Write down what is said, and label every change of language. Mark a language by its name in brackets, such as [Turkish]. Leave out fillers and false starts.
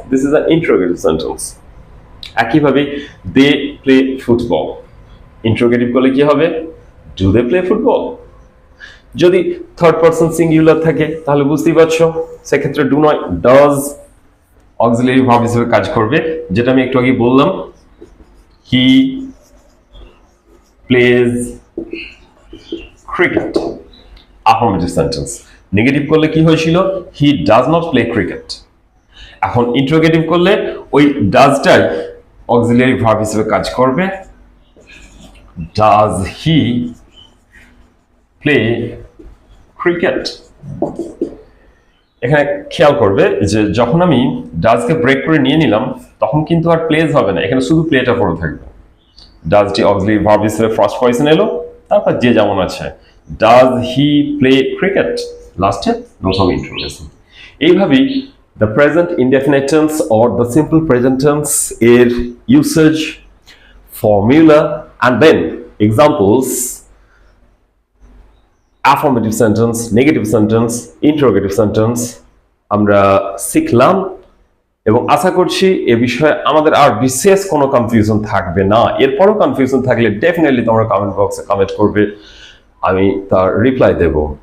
[English] This is an interrogative sentence. [Bangla] একইভাবে [English] they play football. [Bangla] Interrogative করলে কি হবে? [English] Do they play football? [Bangla] যদি থার্ড পারসন সিঙ্গুলার থাকে তাহলে বুঝতেই পারছো, সেক্ষেত্রে ডু নয় ডাজ অক্সিলিয়ারি ভার্ব হিসেবে কাজ করবে, যেটা আমি একটু আগে বললাম। [English] He plays cricket. Affirmative sentence. Negative [Bangla] করলে কি হয়েছিল? [English] He does not play cricket. [Bangla] এখন ইন্টারোগেটিভ করলে ওই ডাজটাই অক্সিলিয়ারি ভার্ব হিসেবে কাজ করবে। [English] Does he play cricket? [Bangla] এখানে খেয়াল করবে যে যখন আমি ডাজকে ব্রেক করে নিয়ে নিলাম তখন কিন্তু আর প্লেজ হবে না, এখানে শুধু প্লেটা পড়ে থাকবে। ডাজটি অক্সিলিয়ারি ভার্ব হিসেবে ফার্স্ট পজিশন এলো, তারপর যে যেমন আছে। [English] Does he play cricket? লাস্টে note of interrogation. [Bangla] এইভাবেই [English] The present indefinite tense or the simple present tense এর usage, formula, and then examples, affirmative sentence, negative sentence, interrogative sentence [Bangla] আমরা শিখলাম এবং আশা করছি এ বিষয়ে আমাদের আর বিশেষ কোনো কনফিউশন থাকবে না। এরপরও কনফিউশন থাকলে ডেফিনেটলি তোমরা কমেন্ট বক্সে কমেন্ট করবে, আমি তার রিপ্লাই দেব।